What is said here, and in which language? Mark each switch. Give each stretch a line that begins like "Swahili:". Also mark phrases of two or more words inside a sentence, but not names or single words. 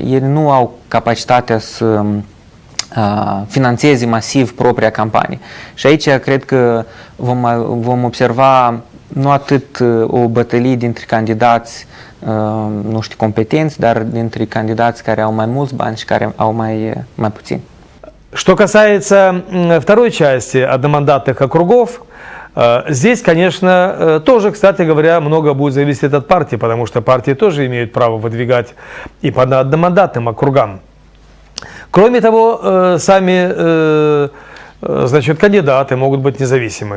Romanian: Ei nu au capacitatea să finanțeze masiv propria campanie. Și aici cred că vom observa nu atât o bătălie dintre candidați, nu știu, competenți, dar dintre candidați care au mai mulți bani și care au mai puțini.
Russian: Что касается второй части одномандатных округов, здесь, конечно, тоже, кстати говоря, много будет зависеть от партии, потому что партии тоже имеют право выдвигать и по одномандатным округам. Кроме того, сами значит, кандидаты могут быть независимы.